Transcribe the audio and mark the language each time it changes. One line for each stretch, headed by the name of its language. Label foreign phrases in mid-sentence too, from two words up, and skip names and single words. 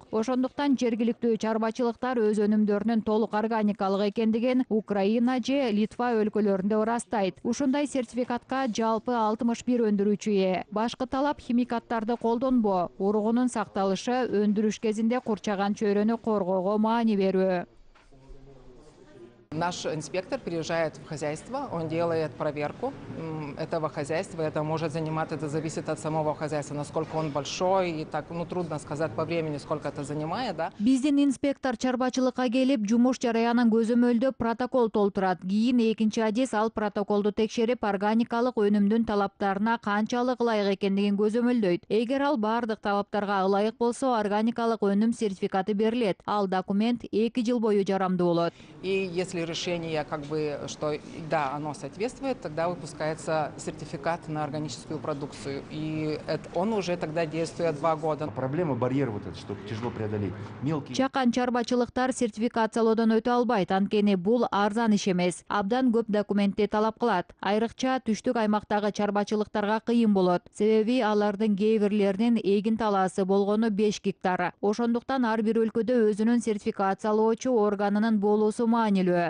Kyrgyz: Ошондуктан жергиликтүү чарбачылыктар өз өнүмдөрүнүн толук органикалык экендигин Украина же Литва өлкөлөрүндө ырастайт. Ушундай сертификатка жалпы 61 өндүрүүчү ээ. Башкы талап химикаттарды колдонбоо, уругунун сакталышы, өндүрүш кезинде курчаган чөйрөнү коргоого маани берүү.
Russian: Наш инспектор приезжает в хозяйство, он делает проверку этого хозяйства. Это может занимать, это зависит от самого хозяйства, насколько он большой. И так, трудно сказать по времени, сколько это занимает, да.
Kyrgyz: Биздин инспектор чарбачылыкка келип, жумуш жараянын көзөмөлдөп протокол толтурат. Кийин экинчи адис ал протоколду текшерип, органикалык өнүмдүн талаптарына канчалык ылайык экендигин көзөмөлдөйт. Эгер ал бардык талаптарга ылайык болсо, органикалык өнүм сертификаты берилет. Ал документ 2 жыл бою жарамдуу болот.
Russian: И если если решение, как бы, что да, оно соответствует, тогда выпускается сертификат на органическую продукцию. И он уже тогда действует 2 года. Проблема барьер вот этот, что тяжело преодолеть. Мелкий.
Kyrgyz: Чакан чарбачылыктар сертификациялоодон өтө албайт, анткени бул арзан иш эмес. Абдан көп документти талап кылат. Айрыкча түштүк аймактагы чарбачылыктарга кыйын болот. Себеби алардын кээ бирлеринин эгин талаасы болгону 5 гектар. Ошондуктан ар бир өлкөдө өзүнүн сертификациялоочу органынын болуусу маанилүү.